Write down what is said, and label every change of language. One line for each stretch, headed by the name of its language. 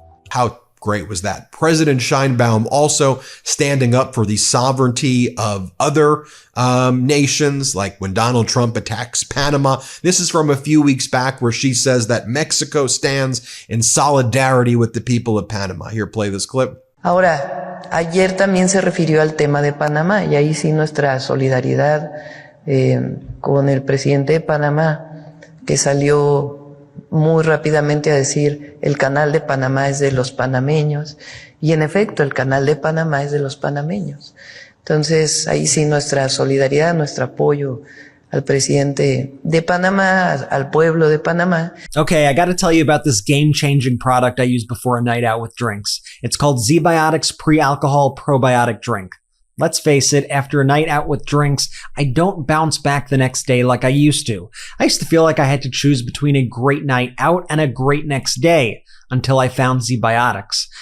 English: How great was that? President Sheinbaum also standing up for the sovereignty of other nations, like when Donald Trump attacks Panama. This is from a few weeks back where she says that Mexico stands in solidarity with the people of Panama. Here, play this clip.
Spanish: Ahora, ayer también se refirió al tema de Panamá y ahí sí nuestra solidaridad con el presidente de Panamá, que salió muy rápidamente a decir el canal de Panamá es de los panameños, y en efecto el canal de Panamá es de los panameños. Entonces ahí sí nuestra solidaridad, nuestro apoyo al presidente de Panamá, al pueblo de Panamá.
English: Okay, I gotta tell you about this game-changing product I use before a night out with drinks. It's called ZBiotics Pre-Alcohol Probiotic Drink. Let's face it, after a night out with drinks, I don't bounce back the next day like I used to. I used to feel like I had to choose between a great night out and a great next day, until I found ZBiotics.